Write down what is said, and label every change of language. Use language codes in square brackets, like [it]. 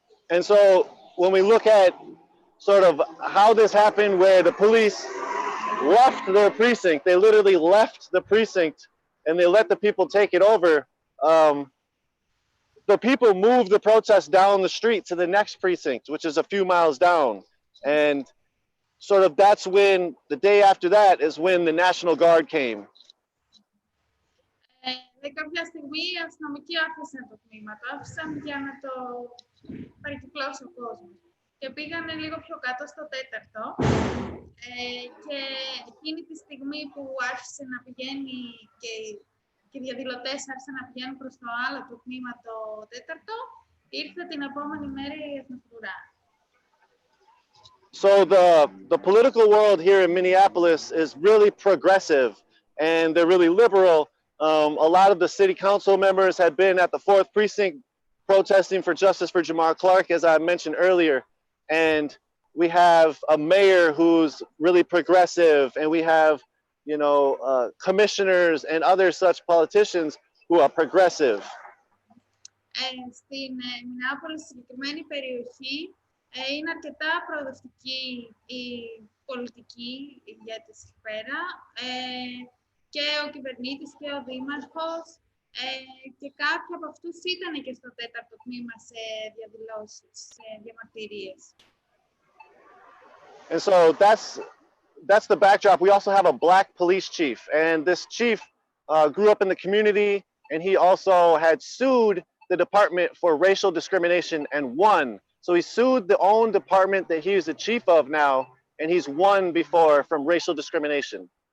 [en] And so when we look at sort of how this happened, where the police left their precinct, they literally left the precinct and they let the people take it over. The people moved the protest down the street to the next precinct, which is a few miles down. And sort of that's when, the day after that, is when the National Guard came. [el] Κάποια στιγμή οι αστυνομικοί άφησαν το τμήμα, το άφησαν για να το παρικυκλώσει ο κόσμος. Και πήγανε λίγο πιο κάτω στο 4ο, και εκείνη τη στιγμή που άρχισε να πηγαίνει και οι διαδηλωτές άρχισαν να πηγαίνουν προς το άλλο το τμήμα, το 4ο, ήρθε την επόμενη μέρα η εθνοφρουρά. [en] So the political world here in Minneapolis is really progressive, and they're really liberal. A lot of the city council members had been at the 4th precinct protesting for justice for Jamar Clark, as I mentioned earlier. And we have a mayor who's really progressive, and we have, you know, commissioners and other such politicians who are progressive. [el] Στην Μινεάπολη, στη συγκεκριμένη περιοχή, είναι αρκετά προοδευτική η πολιτική ηγέτης εκεί πέρα, και ο κυβερνήτης και ο δήμαρχος, και κάποιοι από αυτούς ήταν και στο 4ο τμήμα σε διαδηλώσεις, σε διαμαρτυρίες. [en] And so that's the backdrop. We also have a black police chief, and this chief grew up in the community, and he also had sued the department for racial discrimination and won. So he sued the own department that he's the chief of now, and he's won before from racial discrimination.